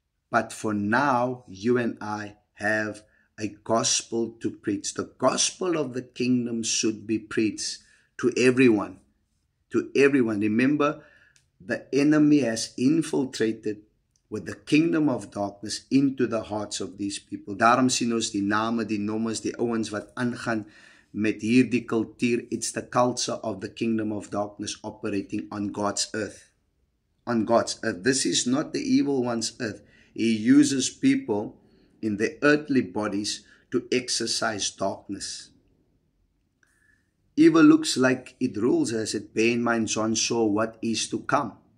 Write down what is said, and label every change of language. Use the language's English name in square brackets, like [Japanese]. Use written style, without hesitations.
[English] But for now, you and I have a gospel to preach. The gospel of the kingdom should be preached to everyone. To everyone. Remember, the enemy has infiltrated with the kingdom of darkness into the hearts of these people. [Afrikaans] Daarom sien ons die name, die nommers, die ouens wat aangaan met hierdie kultuur. [English] It's the culture of the kingdom of darkness operating on God's earth. On God's earth. This is not the evil one's earth. He uses people in their earthly bodies to exercise darkness. Evil looks like it rules, as it bear in mind John saw what is to come.